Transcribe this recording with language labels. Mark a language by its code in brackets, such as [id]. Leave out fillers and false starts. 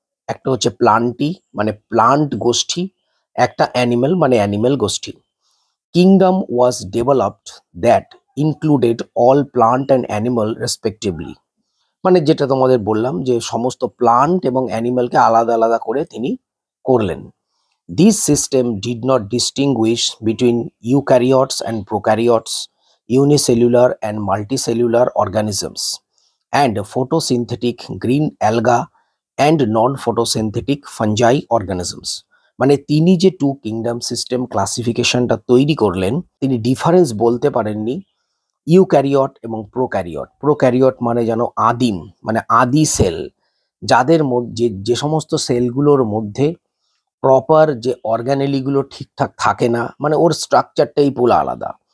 [bn] একটা হচ্ছে প্লান্টি মানে প্লান্ট গোষ্ঠী, একটা অ্যানিমেল মানে অ্যানিমেল গোষ্ঠী। [en] Kingdom was developed that included all plant and animal respectively. [bn] মানে যেটা তোমাদের বললাম যে সমস্ত প্লান্ট এবং অ্যানিমালকে আলাদা আলাদা করে তিনি করলেন। [en] This system did not distinguish between eukaryotes and prokaryotes, unicellular and multicellular organisms, and photosynthetic green alga and non-photosynthetic fungi organisms. [bn] মানে তিনি যে টু কিংডম সিস্টেম ক্লাসিফিকেশনটা তৈরি করলেন, তিনি ডিফারেন্স বলতে পারেননি ইউক্যারিওট এবং প্রোক্যারিওট। প্রোক্যারিওট মানে যেন আদিম, মানে আদি সেল, যাদের মধ্যে যে সমস্ত সেলগুলোর মধ্যে প্রপার যে অর্গানেলিগুলো ঠিকঠাক থাকে না, মানে ওর স্ট্রাকচারটাই পুরো আলাদা।